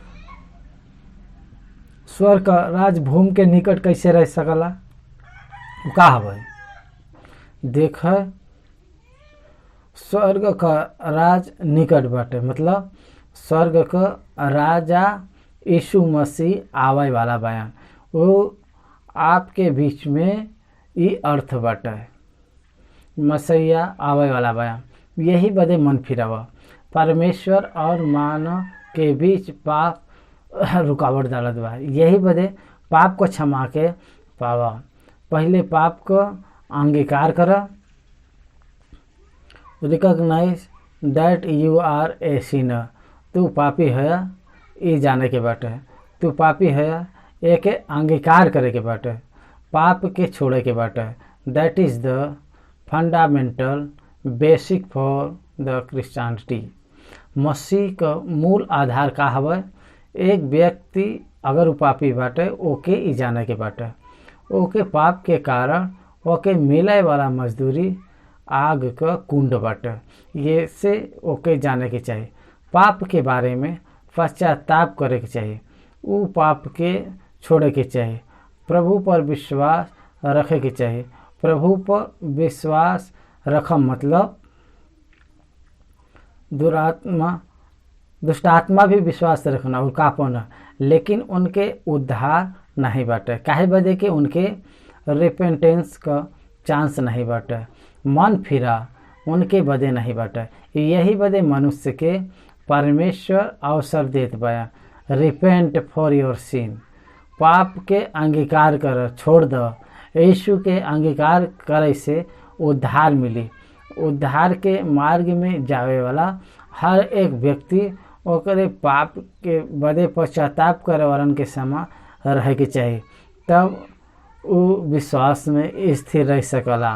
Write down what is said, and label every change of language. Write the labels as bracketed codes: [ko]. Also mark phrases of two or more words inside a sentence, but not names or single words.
[bho] स्वर्ग का राज भूमि के निकट कैसे रह सकला, का हवे देख, स्वर्ग का राज निकट बाटे मतलब स्वर्ग का राजा यीशु मसीह आवे वाला बयान, वो आपके बीच में ये अर्थ बाटे, मसीहा आवे वाला बयान। यही बदे मन फिरावा, परमेश्वर और मानव के बीच पाप रुकावट डालत बा। यही बदे पाप को क्षमा के पावा। पहले पाप को अंगीकार कर, [en] Recognize that you are a sinner, [bho] तू पापी है ये जाने के बाटे, तू पापी है एक अंगीकार करे के बाटे, पाप के छोड़े के बाटे। [en] That is the fundamental basic for the Christianity. [bho] मसीह का मूल आधार का हवे, एक व्यक्ति अगर वो पापी बाटे ओके ई जाने के बाटे, ओके पाप के कारण ओके मिले वाला मजदूरी आग का कुंड बाटे, ये से ओके जाने के चाहिए। पाप के बारे में पश्चाताप करे के चाहिए, वो पाप के छोड़े के चाहिए, प्रभु पर विश्वास रखे के चाहिए। प्रभु पर विश्वास रखम मतलब दुष्टात्मा भी विश्वास रखना और कापना, लेकिन उनके उद्धार नहीं बाटे। काहे बदे कि उनके रिपेंटेंस का चांस नहीं बाटे, मन फिरा उनके बदे नहीं बाटे। यही बदे मनुष्य के परमेश्वर अवसर देत बया, [en] Repent for your sin, [bho] पाप के अंगीकार कर छोड़ दो। यीशु के अंगीकार करे से उद्धार मिली। उद्धार के मार्ग में जावे वाला हर एक व्यक्ति ओकरे पाप के बदे पश्चाताप करे वालन के समा रहे के चाहिए, तब वो विश्वास में स्थिर रह सकला।